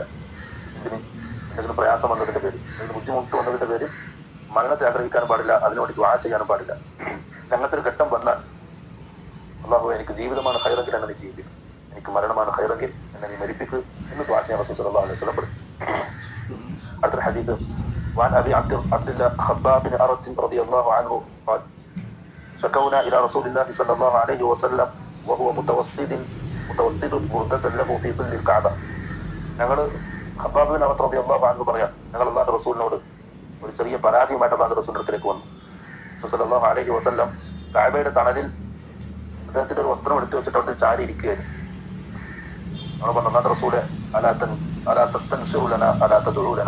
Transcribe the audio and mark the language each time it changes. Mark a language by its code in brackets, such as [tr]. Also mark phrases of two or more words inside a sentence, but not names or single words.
[ml] എന്തെങ്കിലും പ്രയാസം വന്നതിന്റെ പേര്, എന്തെങ്കിലും ബുദ്ധിമുട്ട് വന്നതിന്റെ പേര് മരണത്തെ ആഗ്രഹിക്കാനും പാടില്ല, അതിനുവേണ്ടി ദുആ ചെയ്യാനും പാടില്ല. അങ്ങനത്തെ ഒരു ഘട്ടം വന്നാൽ അല്ലാഹുവേ, എനിക്ക് ജീവിതമാണ് ഖൈറെങ്കിൽ എന്നെ നീ ജീവിപ്പിക്കും, എനിക്ക് മരണമാണ് ഖൈറെങ്കിൽ എന്നെ നീ മരിപ്പിക്കുക എന്ന് ദുആ ചെയ്യാൻ റസൂൽ [ar] صلى الله عليه وسلم [ml] പറഞ്ഞു. അടുത്ത ഹദീസ് [ar] وعن أبي عبد الله خباب بن أرد رضي الله عنه قال: شكونا إلى رسول الله صلى الله عليه وسلم وهو متوسد بردة له في ظل الكعبة. [ml] ഞങ്ങൾ ഖബ്ബാബ് ബിൻ അറദ് [ar] رضي الله عنه [ml] പറയാം, ഞങ്ങൾ അല്ലാഹുവിന്റെ റസൂലിനോട് ഒരു ചെറിയ പരാതിയുമായിട്ട് അല്ലാഹുവിന്റെ റസൂലിന്റെ അടുത്തേക്ക് വന്നു. റസൂൽ [ar] صلى الله عليه وسلم [ml] കഅബയുടെ തണലിൽ അദ്ദേഹത്തിന്റെ ഒരു വസ്ത്രം എടുത്തു വെച്ചിട്ട് അവിടെ ചാരി ഇരിക്കുകയായിരുന്നു. നമ്മൾ പറഞ്ഞു, അല്ലാഹുവിന്റെ റസൂലെ, [ar] ألا تستنصر لنا ألا تدعو لنا.